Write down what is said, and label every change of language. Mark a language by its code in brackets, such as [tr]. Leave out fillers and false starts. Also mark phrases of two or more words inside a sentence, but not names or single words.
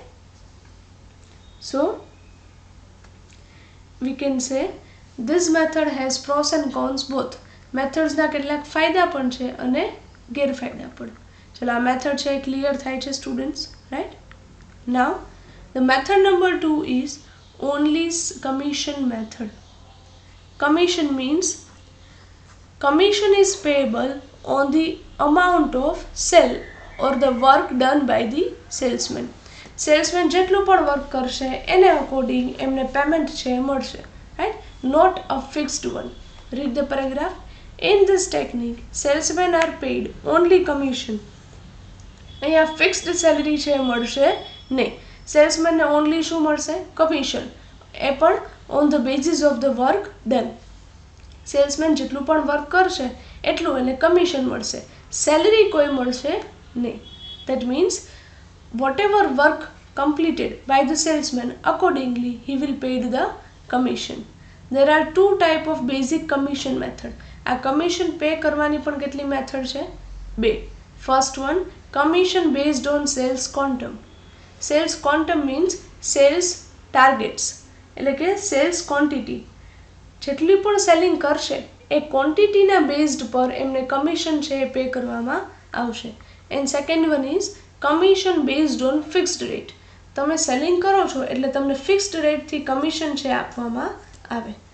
[en] So we can say this method has pros and cons both. [gu] મેથડ્સના કેટલાક ફાયદા પણ છે અને ગેરફાયદા પણ. ચલો આ મેથડ છે એ ક્લિયર થાય છે સ્ટુડન્ટ્સ, રાઈટ. [en] Now the method number 2 is only commission method. Commission means commission is payable on the amount of sell or the work done by the salesman. [gu] સેલ્સમેન જેટલું પણ વર્ક કરશે એને અકોર્ડિંગ એમને પેમેન્ટ છે મળશે, રાઈટ, [en] not a fixed one. Read the paragraph. In this technique salesman are paid only commission. [gu] અહીંયા [en] fixed salary [gu] છે મળશે નહીં. સેલ્સમેનને ઓનલી શું મળશે? [en] કમિશન, [gu] એ પણ [en] on the basis of the work done. [gu] સેલ્સમેન જેટલું પણ વર્ક કરશે એટલું એને કમિશન મળશે, સેલરી કોઈ મળશે નહીં. [en] That means whatever work completed by the salesman, accordingly he will paid the commission. There are two type of basic commission method. [gu] આ [en] commission pay [gu] કરવાની પણ કેટલી method છે? બે. [en] First one, commission based on sales quantum. Sales quantum means sales targets, [gu] એટલે કે [en] sales quantity. [gu] જેટલી પણ સેલિંગ કરશે એ ક્વોન્ટિટીના બેઝડ પર એમને કમિશન છે એ પે કરવામાં આવશે. [en] And second one is commission based on fixed rate. [gu] તમે સેલિંગ કરો છો એટલે તમને [en] fixed rate [gu] કમિશન છે આપવામાં આવે.